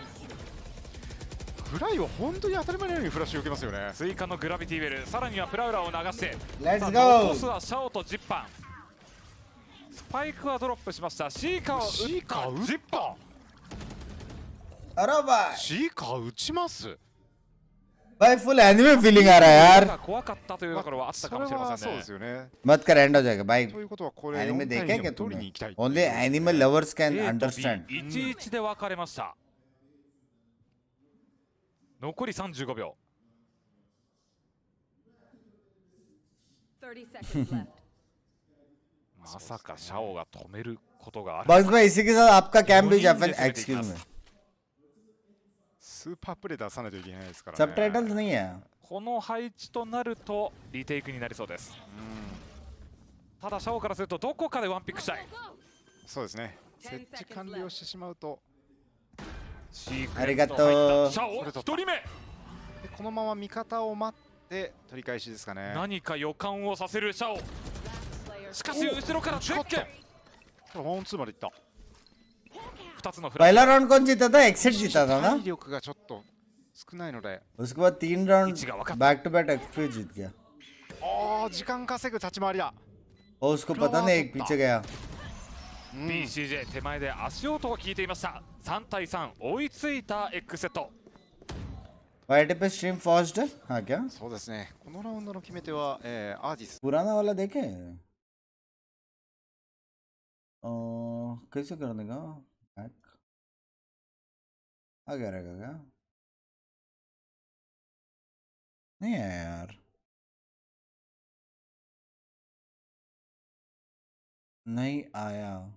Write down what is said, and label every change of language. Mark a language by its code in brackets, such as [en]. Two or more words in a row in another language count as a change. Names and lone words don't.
[ja] フライは本当に当たり前のようにフラッシュ受けますよね。追加のグラビティウェル、さらにはプラウラを流して、レッツゴー。残すはシャオとジッパン。スパイクはドロップしました。シーカーを打ったジッパン。あらばい、シーカー打ちます。 [hi] भाई [en] full anime feeling [hi] आ रहा है यार। [ja] 怖かったというところはあったかもしれませんね。そうですよね。 [hi] मत कर, एंड हो जाएगा भाई। [ja] ということはこれ [hi] एनिमे [ja] 4 [hi] देखे [ja] 対 [hi] क्या [ja] 2 取りに [hi] तुमने? [ja] 行きたい。 [en] only anime lovers can understand. [ja] 1-1 で分かれました。残り35秒。まさかシャオが止めることがある。 [hi] बस भाई इसी के साथ आपका कैम भी जापान एक्सक्यूज में। [ja] スーパープレー出さないといけないですからね。 [hi] सबटाइटल्स नहीं है। [ja] この配置となるとリテイクになりそうです。ただシャオからするとどこかでワンピックしたい。そうですね。設置完了してしまうと。ありがとう。シャオ1人目。でこのまま味方を待って取り返しですかね。何か予感をさせるシャオ。しかし後ろからゼッケン。ワンツーまでいった。 2つのフラッシュ。 [hi] पहला राउंड कौन जीता था? एक्सेट जीता था ना। [ja] 体力がちょっと少ないので。 [hi] उसके बाद 3 राउंड [en] back to back [hi] एक्सपी जीत गया। [ja] ああ、時間稼ぐ立ち回りだ。 [hi] और उसको पता नहीं एक पीछे गया। [ja] BCJ 手前で足音が聞いていました。3対3追いついた X セット。 [hi] वाईटी पे [en] stream first [hi] है हाँ क्या? [ja] そうですね。このラウンドの決め手はアージス。 [hi] पुराना वाला देखे? कैसे करने का? बैक आ गया रहेगा क्या? नहीं आया यार, नहीं आया।